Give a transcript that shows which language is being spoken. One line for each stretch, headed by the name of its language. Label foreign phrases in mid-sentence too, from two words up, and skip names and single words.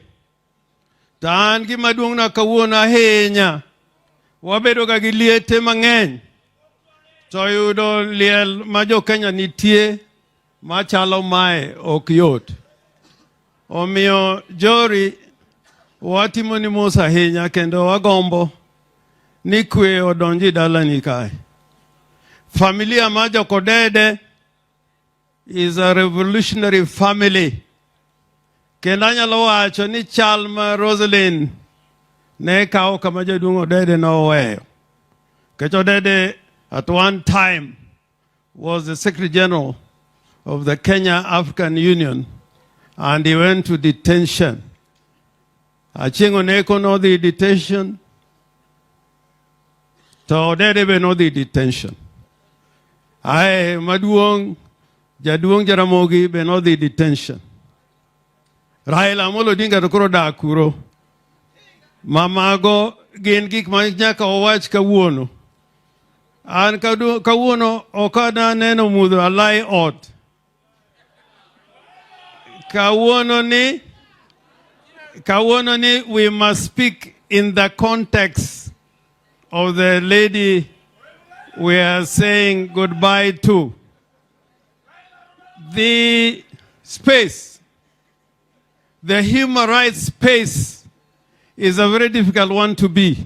Luo (Kenya and Tanzania): Tan gima duong'na kawuono ahinya wabedo ga gi liete mang'eny to yudo liel ma jo Kenya nitie machalo mae ok yot. Omiyo jori watimo ni mos ahinya kendo wagombo ni kwe odonji dalani kae. Familia ma jokodede
English: is a revolutionary family.
Luo (Kenya and Tanzania): Kendo anyalo wacho ni chal ma Rosalind ne kawo kama jaduong' Odede noweyo.
English: Kech Odede at one time was the Secretary General of the Kenya African Union, and he went to detention.
Luo (Kenya and Tanzania): Achieng' Oneko no
English: the detention,
Luo (Kenya and Tanzania): to Odede be no
English: the detention.
Luo (Kenya and Tanzania): Ae jaduong' Jaramogi be no
English: the detention.
Luo (Kenya and Tanzania): Raila Odinga to koro dak kuro. Mamago gin gik ma nyaka owach kawuono. An kawuono okada neno mudho alai ot. Kawuono ni
English: we must speak in the context of the lady we are saying goodbye to. The space, the human rights space, is a very difficult one to be.